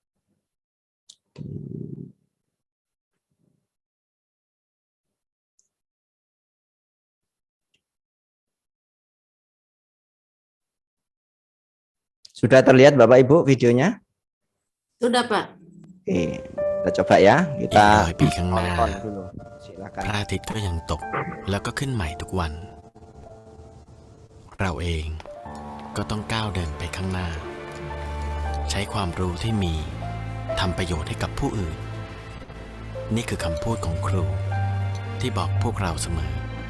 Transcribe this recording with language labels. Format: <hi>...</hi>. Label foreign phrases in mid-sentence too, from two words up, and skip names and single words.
<id>Sudah terlihat Bapak Ibu videonya? Sudah, Pak. Oke, kita coba ya. Kita</id> <th>100 ปีข้างหน้า</th> <id>tonton dulu.</id> <th>พ</th> <id>Silakan.</id> <th>ระอาทิตย์ก็ยังตกแล้วก็ขึ้นใหม่ทุกวัน เราเองก็ต้องก้าวเดินไปข้างหน้า ใช้ความรู้ที่มีทำประโยชน์ให้กับผู้อื่น นี่คือคำพูดของครูที่บอกพวกเราเสมอ</th>